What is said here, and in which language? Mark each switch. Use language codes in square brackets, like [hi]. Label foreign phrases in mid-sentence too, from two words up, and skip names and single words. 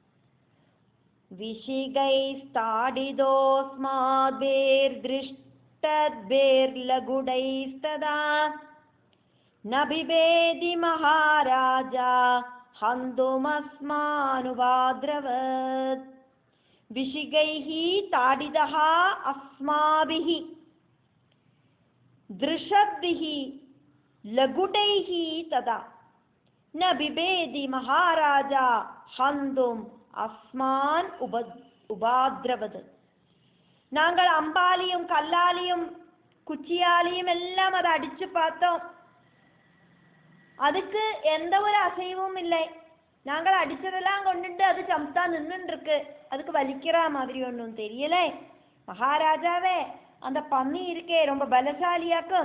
[sa] விஷிகைஸ்தாடிதோஸ்மாத்பேர்திருஷ்டத்பேர்லகுடைஸ்ததா நபிபேதி மகாராஜா ஹந்துமஸ்மானுபாத்ரவத். விஷிகைஹி தாடிதஹ அஸ்மாபிஹி ദൃഷദ്ഭിഹി ലഘുടൈഹി തദാ ന ബിബേദി മഹാരാജ ഹന്തും അസ്മാൻ ഉപാദ്രവത്. [ta] நாங்கள் அம்பாலியும் கல்லாலியும் குச்சியாலியும் எல்லாம் அதை அடிச்சு பார்த்தோம். அதுக்கு எந்த ஒரு அசைவும் இல்லை. நாங்கள் அடிச்சதெல்லாம் கொண்டுட்டு அது சம்தா நின்றுட்டு இருக்கு. அதுக்கு வலிக்கிற மாதிரி ஒன்றும் தெரியல. மகாராஜாவே, அந்த பன்னி இருக்கே ரொம்ப பலசாலியாக்கும்.